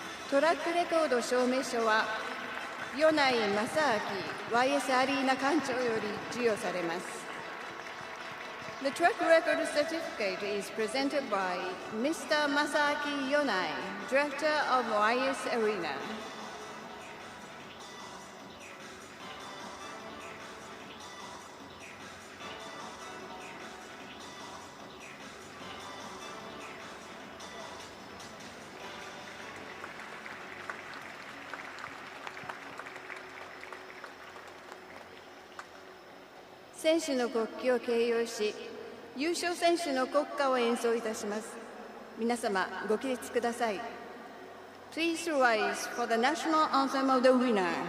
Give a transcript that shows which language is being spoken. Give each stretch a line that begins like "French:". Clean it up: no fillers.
Japanese: トラックレコード証明書は米内正明 YS アリーナ館長より授与されます。
English: The track record certificate is presented by Mr. Masaaki Yonai, Director of YS Arena.
Japanese: 選手の国旗を掲揚し、優勝選手の国歌を演奏いたします。皆様、ご起立ください。
English: Please rise for the national anthem of the winner.